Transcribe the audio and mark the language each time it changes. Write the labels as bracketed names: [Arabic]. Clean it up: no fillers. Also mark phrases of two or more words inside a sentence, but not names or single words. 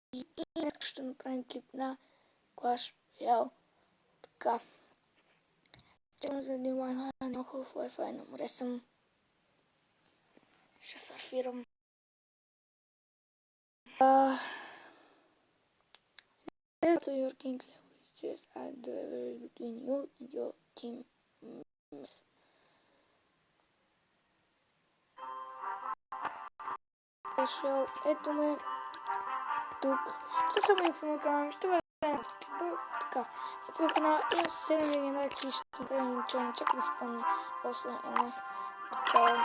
[Bulgarian] и днес ще направим клип на Clash Royale. Така. Чакам за един Wi-Fi, много хубав Wi-Fi, на море съм. Ще сърфирам. [English] So your king level is just at the level between you and your teammates. [Bulgarian] Ето ме тук. Това само инфо на канала. Ще бъде клипа. Така. Инфо на канала. Имам 7 легендарки. Ще направим начално. Чакай да спомня. После едно. Така.